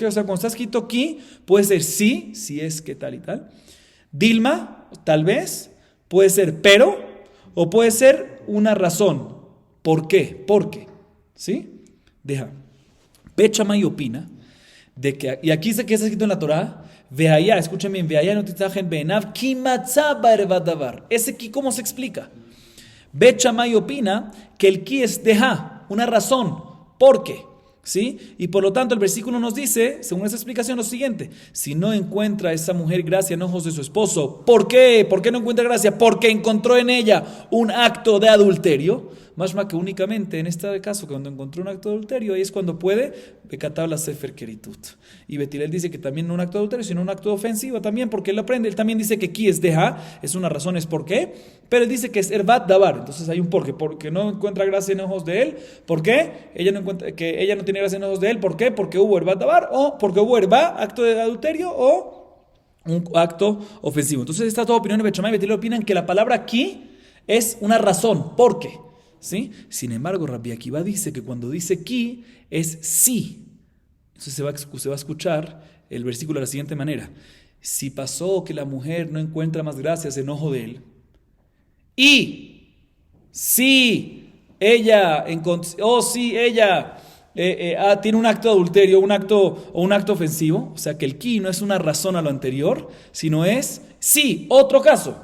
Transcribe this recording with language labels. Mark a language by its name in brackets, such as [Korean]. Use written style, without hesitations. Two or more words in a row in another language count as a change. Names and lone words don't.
[Spanish] O sea, cuando está escrito aquí, puede ser sí, si es que tal y tal. Dilma, tal vez. Puede ser pero, o puede ser una razón. ¿Por qué? Porque. ¿Sí? Deja. Bet Shammai opina de que, y aquí dice que está escrito en la Torah, veaya, escuchen bien, [Hebrew] והיה לא תמצא חן בעיניו כי מצא בה ערות דבר. [Spanish] Ese ki, ¿cómo se explica? Bet Shammai opina que el ki es deja, una razón. ¿Por qué? ¿Sí? Y por lo tanto el versículo nos dice, según esa explicación, lo siguiente: si no encuentra esa mujer gracia en ojos de su esposo, ¿por qué? ¿Por qué no encuentra gracia? Porque encontró en ella un acto de adulterio. Más que únicamente en este caso, cuando encontró un acto de adulterio, ahí es cuando puede [Hebrew] וכתב לה ספר כריתות. [Spanish] Y Betilel dice que también no un acto de adulterio, sino un acto ofensivo también, porque él aprende. Él también dice que aquí es deja, es una razón, es por qué, pero él dice que es [Hebrew] ערות דבר. [Spanish] Entonces hay un por qué, porque no encuentra gracia en ojos de él. ¿Por qué? Ella no tiene gracia en ojos de él. ¿Por qué? Porque hubo [Hebrew] ערות דבר, [Spanish] o porque hubo erva, acto de adulterio, o un acto ofensivo. Entonces esta toda opinión de Bet Shammai y Betilel opinan que la palabra aquí es una razón, ¿por qué? ¿Sí? Sin embargo, Rabbi Akiva dice que cuando dice ki es sí. Entonces se va a escuchar el versículo de la siguiente manera: si pasó que la mujer no encuentra más gracias en ojo de él, y si ella tiene un acto de adulterio, un acto ofensivo, o sea que el ki no es una razón a lo anterior, sino es sí, otro caso.